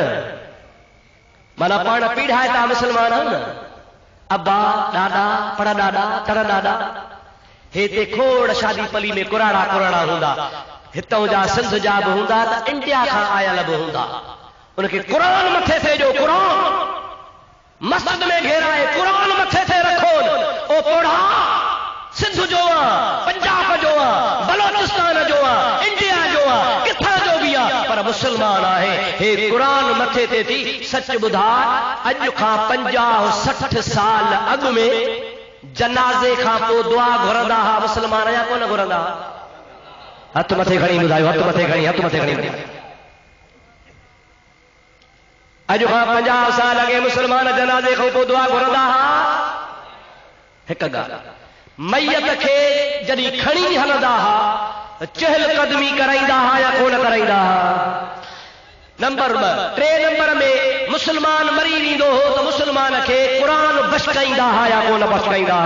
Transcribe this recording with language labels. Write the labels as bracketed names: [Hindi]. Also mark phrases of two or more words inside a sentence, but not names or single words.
[Sindhi] माना पाण पीढ़ा था मुसलमान आहियूं न, अब्बा ॾाॾा, पड़ ॾाॾा, तड़ ॾाॾा। हिते खोड़ शादी पली में कुराड़ा कुराड़ा हूंदा, हितां जा सिंध जा बि हूंदा, त इंडिया खां आयल बि हूंदा। उनखे क़ुरान मथे थे जो क़ुरान मस्जिद में घेरा है, कुरान मथे थे रखो, ओ पढ़ा सिंध जो पंजाब जो बलोचिस्तान जो इंडिया जो किथा जो भी पर मुसलमान है। हे कुरान मथे ते थी सच बुधा अज का 50-60 साल अग में जनाजे का पो दुआ घुरंदा हा मुसलमान या कोन घुरंदा? हथ मथे खणी बुधायो, हथ मथे खणी, हथ मथे खणी। अज का 50 साल अगे मुसलमान जनाजे को पो दुआ घुरंदा हा। हिक ॻाल्हि, मैयत खे जॾहिं खणी हलंदा हा चहल कदमी कराईंदा हा या कोन कराईंदा हा? नंबर 2। 3 नंबर में मुसलमान मरी वेंदो हो तो मुसलमान खे कुरान बशकाईंदा हा या कोन बशकाईंदा हा?